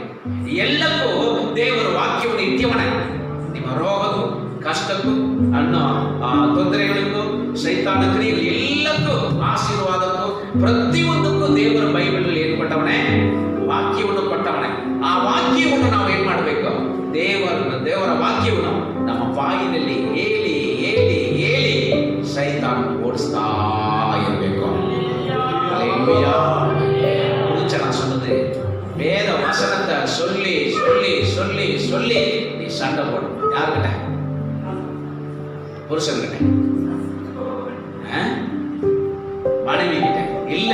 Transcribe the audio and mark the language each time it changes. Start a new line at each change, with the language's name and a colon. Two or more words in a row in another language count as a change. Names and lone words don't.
Kannada: ಎಲ್ಲಕ್ಕೂ ದೇವರ ವಾಕ್ಯವನ್ನು ಇಟ್ಯವನ ನಿಮ್ಮ ರೋಗಕ್ಕೂ ಕಷ್ಟಕ್ಕೂ ಅನ್ನೋ ತೊಂದರೆಗಳಿಗೂ ಸೈತಾನ ಕ್ರಿಯೆಗಳು ಎಲ್ಲಕ್ಕೂ ಆಶೀರ್ವಾದಕ್ಕೂ ಪ್ರತಿಯೊಂದಕ್ಕೂ ದೇವರ ಬೈಬಲಲ್ಲಿ ಏನು ಕೊಟ್ಟವನೇ? ವಾಕ್ಯವನ್ನು ಕೊಟ್ಟವನೇ. ಆ ವಾಕ್ಯವನ್ನು ನಾವು ಏನ್ ಮಾಡಬೇಕು? ದೇವರ ವಾಕ್ಯವನ್ನು ನಮ್ಮ ಬಾಯಿನಲ್ಲಿ ಹೇಳಿ ಹೇಳಿ ಹೇಳಿ ಸೈತಾನ ಓಡಿಸ್ತಾ ಇರಬೇಕು.
Tamil: அல்லேலூயா. புரிஞ்சனா சொன்னது? வேத வசனத்தை சொல்லி சொல்லி சொல்லி சொல்லி நீ சண்டை போடும். யாருக்கிட்ட? புருஷன்கிட்ட, மனைவி கிட்ட இல்ல.